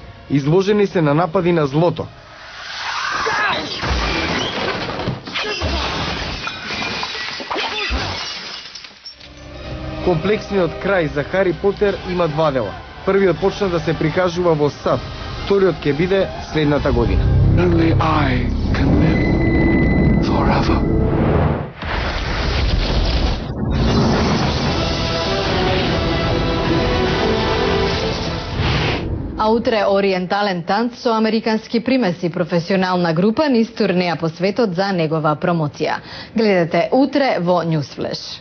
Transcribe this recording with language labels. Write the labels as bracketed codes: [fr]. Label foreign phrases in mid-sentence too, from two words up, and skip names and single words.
[mk] Изложени се на напади на злото. Комплексниот крај за Хари Потер има 2 дела. Првиот почна да се прикажува во САД, вториот ќе биде следната година. [en] Only I can live forever. [mk] А утре ориентален танц со американски примеси, професионална група низ турнеја по светот за негова промоција. Гледате утре во Newsflash.